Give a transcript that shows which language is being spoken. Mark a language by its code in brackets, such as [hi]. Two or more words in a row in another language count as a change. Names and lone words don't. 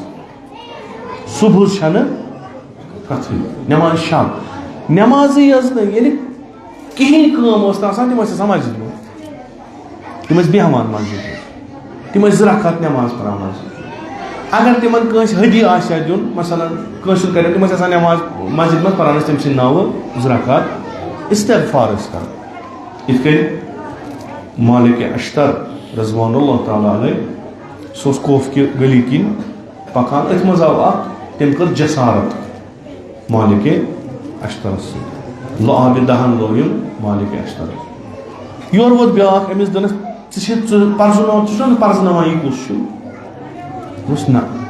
[ks] مز صبح چھنہ کتھٕے نماز شب نمازی یٲژ نہٕ ییٚلہِ کِہیٖنۍ کٲم ٲس نہٕ آسان تِم ٲسۍ آسان مسجد منٛز تِم ٲسۍ بیٚہوان مسجد منٛز تِم ٲسۍ 2 رکعت نماز پران مسجد اگر تمن کٲنٛسہِ ہدی آسہِ ہا دیُن مثلاً کٲنٛسہِ کرن تِم ٲسۍ آسان نماز مسجد منٛز پران ٲسۍ تٔمۍ سٕنٛدِ ناوٕ 2 رکعت استغفار ٲسۍ کران یِتھ کٔنۍ مالک اشتر رضوان اللہ تعالیٰ علیہ سُہ اوس کوف کہِ گلی کِنۍ پکان أتھۍ منٛز آو اکھ تٔمۍ کٔر جسارت مالک اشترس سۭتۍ آبِ دہن لویُن مالک اشتر یورٕ ووت بیٛاکھ أمِس دوٚپنس ژٕ پرزناو ژٕ چھُکھ نہٕ پرزناوان یہِ کُس چھُ دوٚپُس نہ